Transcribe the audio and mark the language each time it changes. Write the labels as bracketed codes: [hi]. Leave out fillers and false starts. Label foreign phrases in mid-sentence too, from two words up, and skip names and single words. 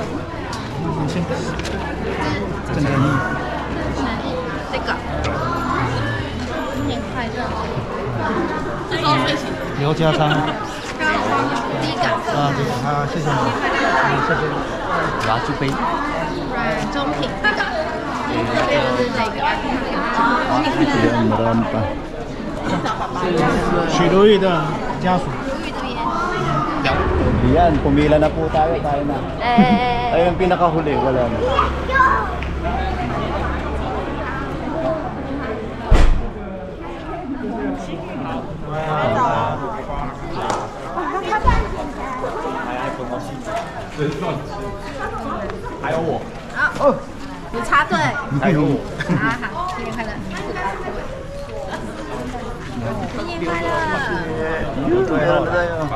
[zh] 这个，新年快乐！刘家昌。第一个。啊，对啊，谢谢你。谢谢。拿猪杯。软中品这个。这边是这个。 [tl] Ayan, marami pa. [zh] 许如玉的家属。 [tl] Yan, pumila na po tayo na. Ayun ang pinakahuli, wala na. [zh] Oh, 你插队。还有我。好，新年快乐！新年快乐！ [tl] Meron na tayo.